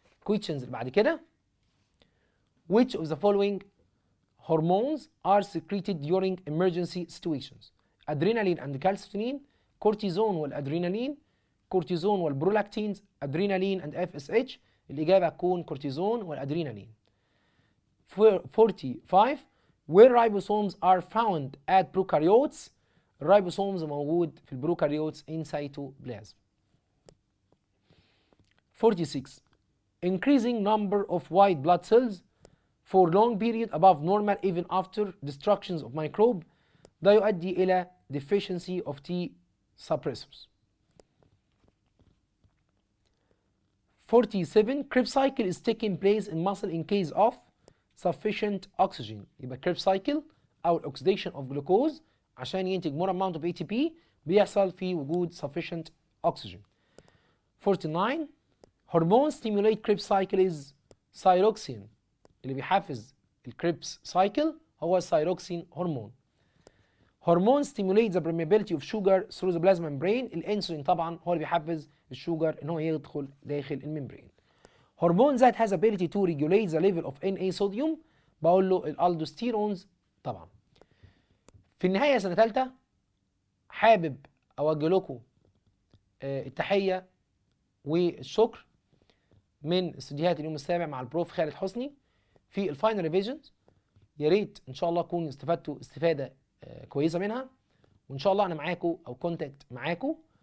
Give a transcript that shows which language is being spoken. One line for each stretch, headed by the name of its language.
English: questions
Arabic: اللي بعد كده
English: which of the following hormones are secreted during emergency situations. adrenaline and calcitonin, cortisone والادرينالين، cortisone والبرولاكتينز، adrenaline and FSH.
Arabic: الإجابة هتكون كورتيزون والادرينالين.
English: 45 where ribosomes are found at prokaryotes.
Arabic: الرايبوسومز موجود في البروكاريوتس
English: in cytoplasm. 46 increasing number of white blood cells for long period above normal even after destructions of microbe.
Arabic: ده يؤدي إلى
English: deficiency of T suppressors. 47 Krebs cycle is taking place in muscle in case of sufficient oxygen. يبقى Krebs cycle أو oxidation of glucose
Arabic: عشان ينتج
English: more amount of ATP
Arabic: بيحصل في وجود
English: sufficient oxygen. 49 hormone stimulate Krebs cycle is thyroxine.
Arabic: اللي بيحفز الكريبس سايكل هو الثايروكسين هرمون.
English: هرمون stimulate the permeability of sugar through the plasma membrane.
Arabic: الانسولين طبعا هو اللي بيحفز الشوجر ان هو يدخل داخل الممبرين.
English: هرمون that has ability to regulate the level of Na sodium
Arabic: بقول له الالدوستيرونز طبعا. في النهايه سنه ثالثه حابب اوجه لكم التحيه والشكر من استوديوهات اليوم السابع مع البروف خالد حسني في الفاينل ريفيجنز. يا ريت ان شاء الله تكونوا استفدتوا استفاده كويسه منها، وان شاء الله انا معاكم
English: او كونتاكت معاكم.